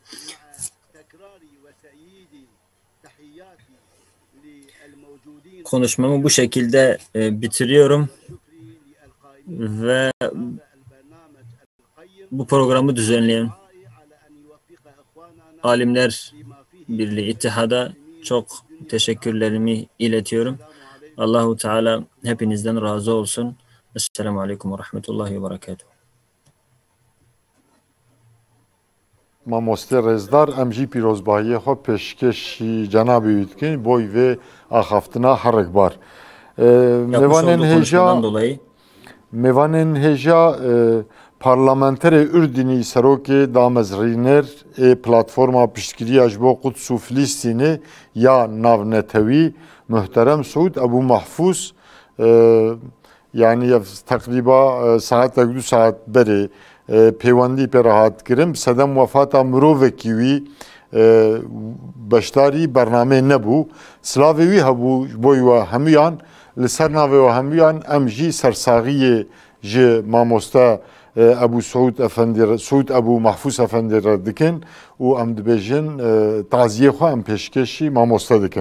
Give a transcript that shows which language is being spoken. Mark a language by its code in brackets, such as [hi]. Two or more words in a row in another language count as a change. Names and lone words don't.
[tr] Konuşmamı bu şekilde bitiriyorum ve bu programı düzenleyen Alimler Birliği İttihad'a çok teşekkürlerimi iletiyorum. Allahu Teala hepinizden razı olsun. [ar] السلام عليكم ورحمة الله وبركاته. [ku] Mamoste Rezdar em jî pîrozbahiye xwe pêşkêşî Cenab-ı Hüdkin boy vê axaftina herekbar. Mêvanên hêja parlamenterê Ürdünî serokê damezrîner ê platforma piştgiriya ji bo Quds û Filîstînê ya navnetewî muhterem Suud Ebu Mahfuz [tr] yani tekriba [ku] saatek 2 saat berê pêwendî pê rahat kirin sedem wefata mirovekî wî beşdarî bernamê nebû. Silavê wî hebû ji bo we hemûyan li ser navê we hemûyan em jî sersaxiyê ji mamoste Ebu Suud Ebu Mahfuz Efendî re dikin û em dibêjin taziyê xwe em pêşkêşî mamoste dikin.